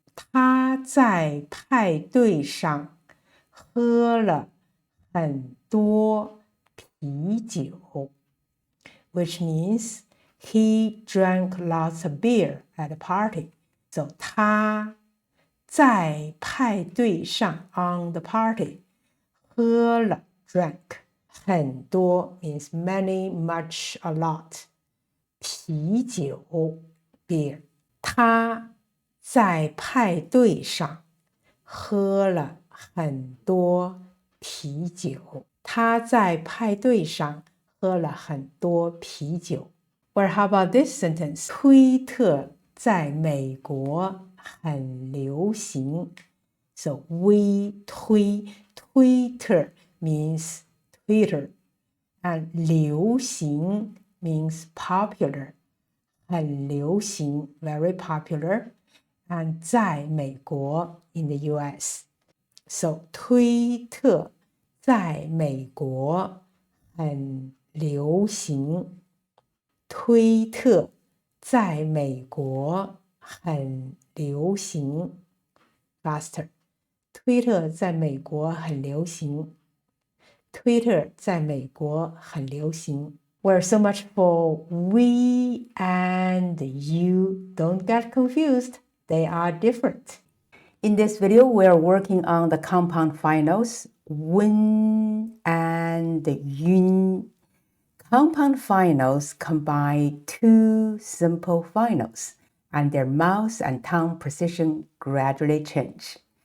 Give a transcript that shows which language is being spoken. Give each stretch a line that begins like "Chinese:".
Chinese: 他在派对上喝了很多啤酒
English: which means he drank lots of beer at a party. So
Chinese: 他在派对上
English: on the party 喝了 drank 很多 means many, much, a lot.
Chinese: 啤酒 beer. 他在派对上喝了很多啤酒。他在派对上喝了很多啤酒。
English: Or how about this sentence?
Chinese: 推特在美国很流行。
English: So, we 推 Twitter means Twitter. And 流行 means popular,
Chinese: 很流行
English: very popular, and
Chinese: 在美国
English: in the US.
Chinese: So 推特在美国很流行，推特在美国很流行
English: faster.
Chinese: 推特在美国很流行，推特在美国很流行。
English: Well, so much for we and you. Don't get confused. They are different. In this video, we are working on the compound finals, wen and yun. Compound finals combine two simple finals, and their mouth and tongue position gradually change.